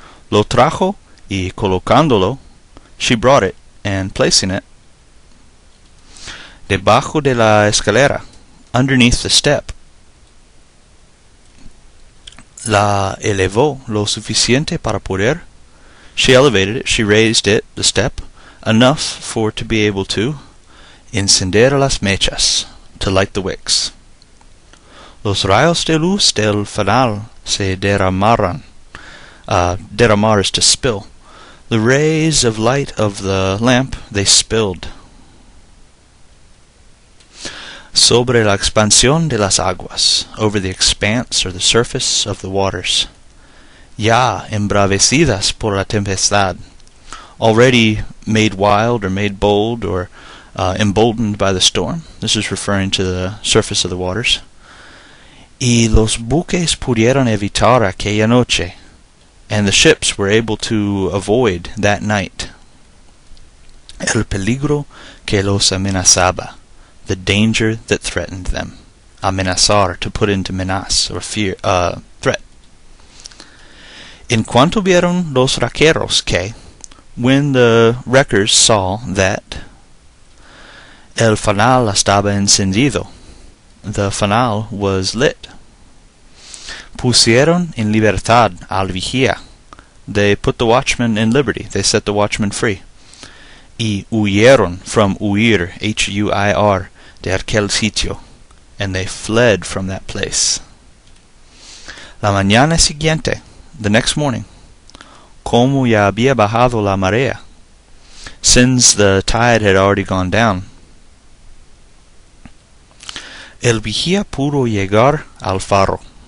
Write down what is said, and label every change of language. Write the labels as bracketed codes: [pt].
[es] Lo trajo y colocándolo, [en] she brought it, and placing it [es] debajo de la escalera, [en] underneath the step, [es] la elevó lo suficiente para poder. [en] She elevated it, she raised it, the step, enough for to be able to [es] encender las mechas, [en] to light the wicks. [es] Los rayos de luz del fanal se derramaron. [en] Derramar is to spill. The rays of light of the lamp, they spilled. [es] Sobre la expansión de las aguas, [en] over the expanse or the surface of the waters. [es] Ya embravecidas por la tempestad, [en] already made wild or made bold or emboldened by the storm. This is referring to the surface of the waters. [es] Y los buques pudieron evitar aquella noche, [en] and the ships were able to avoid that night. [es] El peligro que los amenazaba, [en] the danger that threatened them. Amenazar, to put into menace, or fear, threat. [es] En cuanto vieron los raqueros que, [en] when the wreckers saw that [es] el fanal estaba encendido, [en] the fanal was lit. [es] Pusieron en libertad al vigía. [en] They put the watchman in liberty. They set the watchman free. [es] Y huyeron, [en] from huir, H-U-I-R, [es] de aquel sitio. [en] And they fled from that place. [es] La mañana siguiente, [en] the next morning, [es] como ya había bajado la marea, [en] since the tide had already gone down, [es] el vigía pudo llegar al faro.